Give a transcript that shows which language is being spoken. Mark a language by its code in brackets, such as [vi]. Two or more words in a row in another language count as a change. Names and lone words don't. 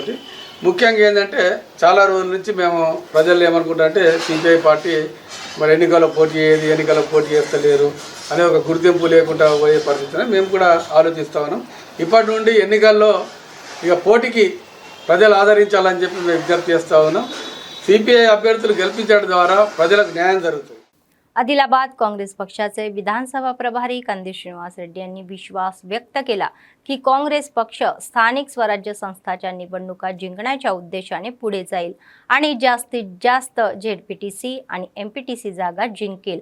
[te] ముఖ్యంగా ఏంటంటే చాలా రోజుల నుంచి మేము ప్రజలు ఏమనుకుంటారంటే సిపిఐ పార్టీ మరి ఎన్నికల్లో పోటీ చేస్తలేరు అనే ఒక గుర్తింపు లేకుండా పోయే పరిస్థితిని మేము కూడా ఆలోచిస్తా ఉన్నాం। ఇప్పటి నుండి ఎన్నికల్లో ఇక పోటీకి ప్రజలు ఆదరించాలని చెప్పి మేము విజ్ఞప్తి చేస్తూ ఉన్నాం। సిపిఐ అభ్యర్థులు గెలిపించడం ద్వారా ప్రజలకు న్యాయం జరుగుతుంది। [mr] आदिलाबाद काँग्रेस पक्षाचे विधानसभा प्रभारी कंदी श्रीनिवास रेड्डी यांनी विश्वास व्यक्त केला की काँग्रेस पक्ष स्थानिक स्वराज्य संस्थाच्या निवडणुका जिंकण्याच्या उद्देशाने पुढे जाईल आणि जास्तीत जास्त जेडपीटीसी आणि एमपीटीसी जागा जिंकेल।